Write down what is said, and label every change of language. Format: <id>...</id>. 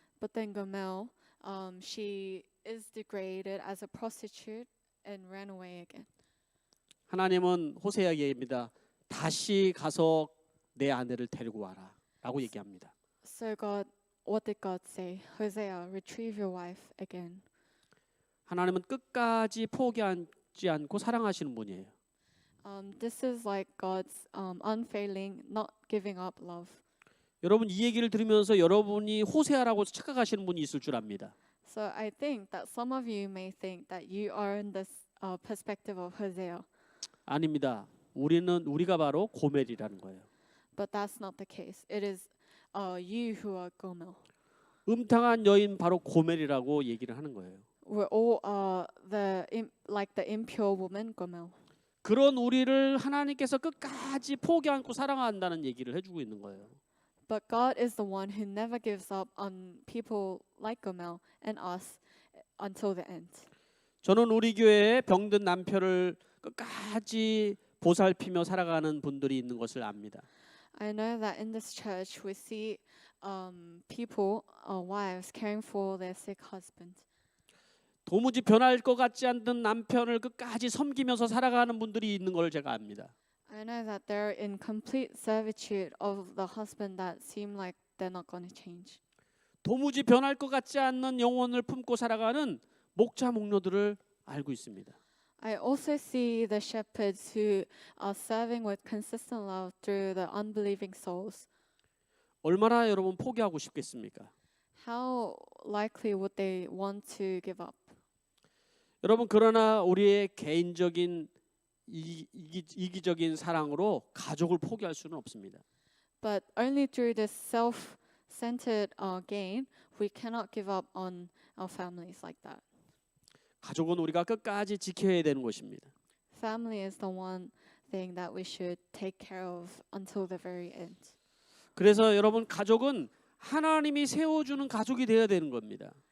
<en>But then Gomer, she is degraded as a prostitute and ran away again.</en> <ko>하나님은 호세아에게 얘기합니다. 다시 가서 내 아내를 데리고 와라라고 얘기합니다.</ko> <en>So God, what did God say? Hosea, retrieve your wife again.</en> <ko>하나님은 끝까지 포기하지 않고 사랑하시는 분이에요.</ko> <en>This is like God's unfailing, not giving up love.</en> <ko>여러분 이 얘기를 들으면서 여러분이 호세아라고 착각하시는 분이 있을 줄 압니다.</ko> <en>So I think that some of you may think that you are in this perspective of Hosea,</en> <ko>아닙니다. 우리가 바로 고멜이라는 거예요.</ko> <en>but that's not the case. It is you who are Gomer.</en> <ko>음탕한 여인 바로 고멜이라고 얘기를 하는 거예요.</ko> <en>We're all like the impure woman Gomer.</en> <ko>그런 우리를 하나님께서 끝까지 포기 않고 사랑한다는 얘기를 해주고 있는 거예요.</ko> <en>But God is the one who never gives up on people like Gomer and us until the end.</en> <ko>저는 우리 교회에 병든 남편을 끝까지 보살피며 살아가는 분들이 있는 것을 압니다.</ko> <en>I know that in this church we see people, wives caring for their sick husband.</en> <ko>도무지 변할 것 같지 않는 남편을 끝까지 섬기면서 살아가는 분들이 있는 걸 제가 압니다.</ko> <en>I know that they're in complete servitude of the husband that seem like they're not going to change.</en> <ko>도무지 변할 것 같지 않는 영혼을 품고 살아가는 목자 목녀들을 알고 있습니다.</ko> <en>I also see the shepherds who are serving with consistent love through the unbelieving souls.</en> <ko>얼마나 여러분 포기하고 싶겠습니까?</ko> <en>How likely would they want to give up?</en> <ko>여러분 그러나 우리의 개인적인 이기적인 사랑으로 가족을 포기할 수는 없습니다.</ko> <en>But only through this self-centered gain, we cannot give up on our families like that.</en> <ko>가족은 우리가 끝까지 지켜야 되는 것입니다.</ko> <en>Family is the one thing that we should take care of until the very end.</en> <ko>그래서 여러분 가족은 하나님이 세워주는 가족이 되어야 되는 겁니다.</ko>